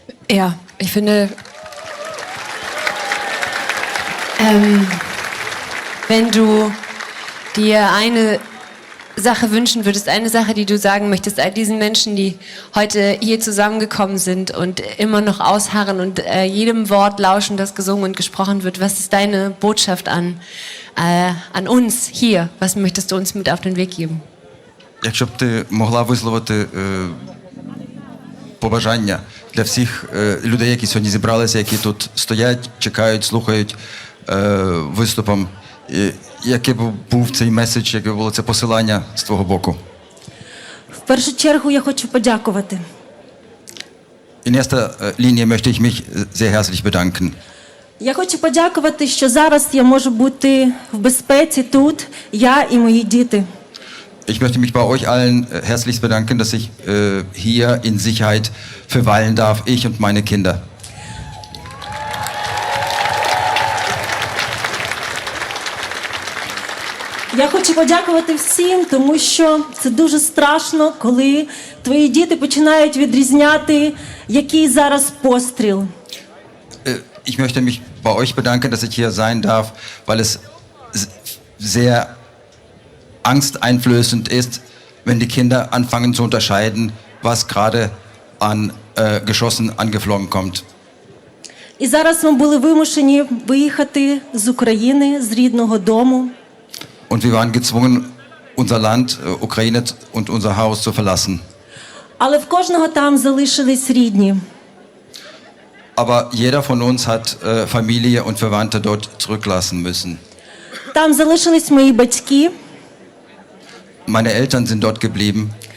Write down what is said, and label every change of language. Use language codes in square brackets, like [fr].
[de] Ja, ich finde, wenn du dir eine Sache wünschen würdest, eine Sache, die du sagen möchtest, all diesen Menschen, die heute hier zusammengekommen sind und immer noch ausharren und jedem Wort lauschen, das gesungen und gesprochen wird, was ist deine Botschaft an uns hier? Was möchtest du uns mit auf den Weg geben? [uk] Якщо б ти могла висловити побажання для всіх людей, які сьогодні зібралися, які тут стоять, чекають, слухають виступом, який був цей меседж, яке було це посилання з твого боку? В першу чергу я хочу подякувати. [de] In erster Linie möchte ich mich sehr herzlich bedanken. [uk] Я хочу подякувати, що зараз я можу бути в безпеці тут, я і мої діти. [de] Ich möchte mich bei euch allen herzlichst bedanken, dass ich hier in Sicherheit verweilen darf, ich und meine Kinder. [uk] Я хочу подякувати всім, тому що це дуже страшно, коли твої діти починають відрізняти, який зараз постріл. [de] Ich möchte mich bei euch bedanken, dass ich hier sein darf, weil es sehr angsteinflößend ist, wenn die Kinder anfangen zu unterscheiden, was gerade an Geschossen angeflogen kommt. [uk] І зараз ми були вимушені виїхати з України, з рідного дому. [de] Und wir waren gezwungen, unser Land, Ukraine und unser Haus zu verlassen. [uk] Але в кожного там залишились рідні. [de] Aber jeder von uns hat Familie und Verwandte dort zurücklassen müssen. [uk] Там залишились мої батьки, [de] Meine Eltern sind dort geblieben,